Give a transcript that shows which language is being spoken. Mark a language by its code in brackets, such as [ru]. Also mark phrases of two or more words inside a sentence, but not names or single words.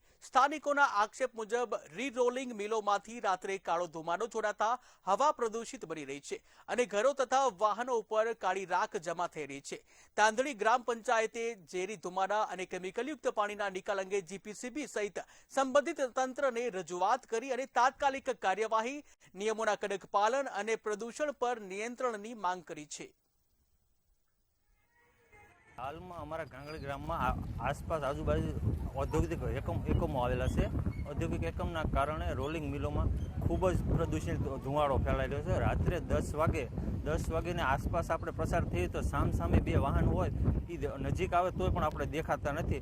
[gu] સ્થાનિકોના આક્ષેપ મુજબ રીરોલિંગ મિલોમાંથી રાત્રે કાળો ધુમાડો છોડાતા હવા પ્રદૂષિત બની રહી છે અને ઘરો તથા વાહનો ઉપર કાળી રાખ જમા થઈ રહી છે। તાંદડી ગ્રામ પંચાયતે ઝેરી ધુમાડા અને કેમિકલયુક્ત પાણીના નિકાલ અંગે જીપીસીબી સહિત સંબંધિત તંત્રને રજૂઆત કરી અને તાત્કાલિક કાર્યવાહી, નિયમોના કડક પાલન અને પ્રદૂષણ પર નિયંત્રણની માંગ કરી છે। હાલ મેં અમરા ગાંગડી ગ્રામ મેં આસપાસ આજૂબાજૂ ઔદ્યોગિક એકમો આવેલા છે। ઔદ્યોગિક એકમના કારણે રોલિંગ મિલો મેં ખૂબ જ પ્રદૂષિત ધુમાડો ફેલાઈ રહ્યો છે। રાત્રે 10 વાગે ને આસપાસ આપણે પ્રસાર થઈએ તો સામ સામે બે વાહન હોય ઈ નજીક આવે તોય પણ આપણે દેખાતા નથી।